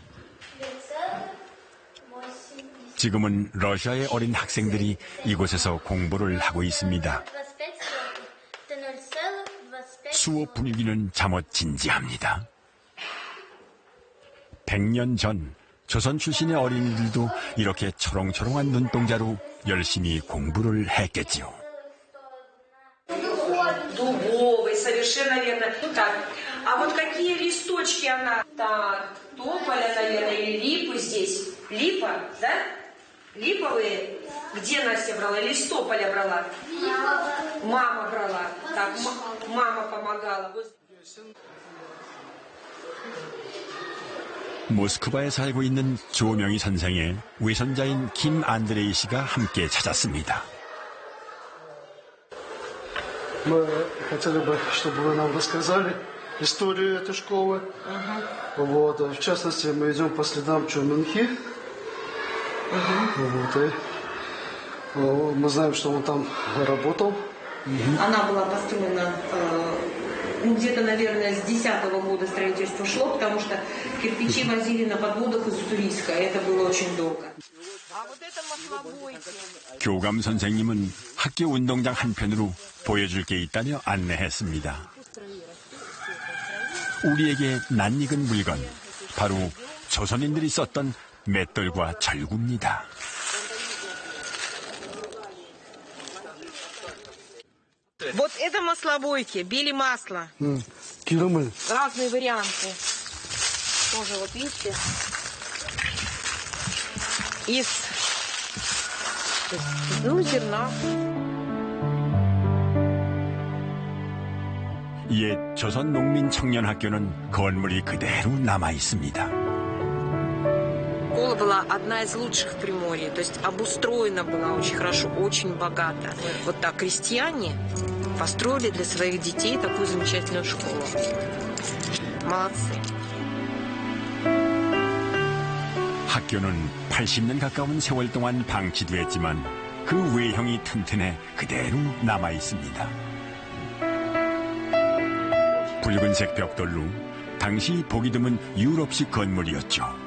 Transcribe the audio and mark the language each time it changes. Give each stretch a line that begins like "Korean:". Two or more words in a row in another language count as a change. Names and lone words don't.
Korean: 지금은 러시아의 어린 학생들이 이곳에서 공부를 하고 있습니다. 수업 분위기는 잠옷 진지합니다. 100년 전 조선 출신의 어린이들도 이렇게 초롱초롱한 눈동자로 열심히 공부를 했겠지요.
Russian: Дубовый, совершенно верно. Так, а вот какие листочки она? Так, тополя, наверное, или липы здесь. Липа, да? Липовые. Где Настя брала? Или с тополя брала? Мама брала. Так, мама помогала.
Korean: 모스크바에 살고 있는 조명희 선생의 외손자인 김 안드레이 씨가 함께 찾았습니다.
Russian: Мы хотели бы, чтобы вы нам рассказали историю этой школы. Вот, в частности, мы идем по следам Чоменхи. Вот, и мы знаем, что он там работал. Она была построена где-то, наверное, с 10-го года строительство шло, потому что кирпичи возили на подводах из Уссурийска. Это было очень долго.
Korean: 교감 선생님은 학교 운동장 한편으로 보여줄 게 있다며 안내했습니다. 우리에게 낯익은 물건, 바로 조선인들이 썼던 맷돌과 절구입니다.
Russian: Вот это маслобойки, били масло.
Korean: 기름을.
Russian: Разные варианты. Тоже вот видите. Из зерна.
Korean: 옛 조선 농민 청년 학교는 건물이 그대로 남아 있습니다.
Russian: Школа была одна из лучших в Приморье, то есть обустроена была очень хорошо, очень богато. Вот так крестьяне построили для своих детей такую замечательную школу. Молодцы.
Korean: 학교는 80년 가까운 세월 동안 방치됐지만 그 외형이 튼튼해 그대로 남아 있습니다. 붉은색 벽돌로 당시 보기 드문 유럽식 건물이었죠.